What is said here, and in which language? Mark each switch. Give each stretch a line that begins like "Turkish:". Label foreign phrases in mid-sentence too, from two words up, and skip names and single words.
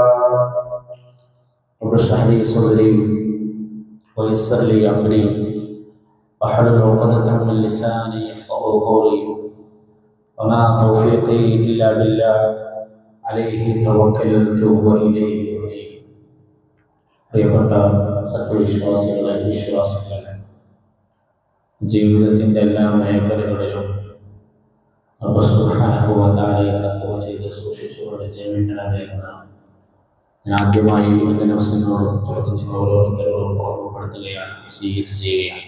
Arabic: رب اشرح لي صدري ويسر لي أمري واحلل عقدة من لساني يفقهوا قولي وما توفيقي إلا بالله عليه توكلت وإليه أنيب
Malayalam: പ്രിയപ്പെട്ട സത്യവിശ്വാസികളെ വിശ്വാസികളെ ജീവിതത്തിൻ്റെ എല്ലാ മേഖലകളിലും റബ്ബ്
Arabic: سبحانه وتعالى
Malayalam: തഖ്വ ചെയ്ത് സൂക്ഷിച്ചുകൊണ്ട് ജീവിക്കണമേ എന്നാണ് ഞാൻ ആദ്യമായി എൻ്റെ നഫ്സിനോട് നിങ്ങൾ ഓരോരുത്തരോടും ഓർമ്മപ്പെടുത്തുകയാണ്, വസിയ്യത്ത് ചെയ്യുകയാണ്.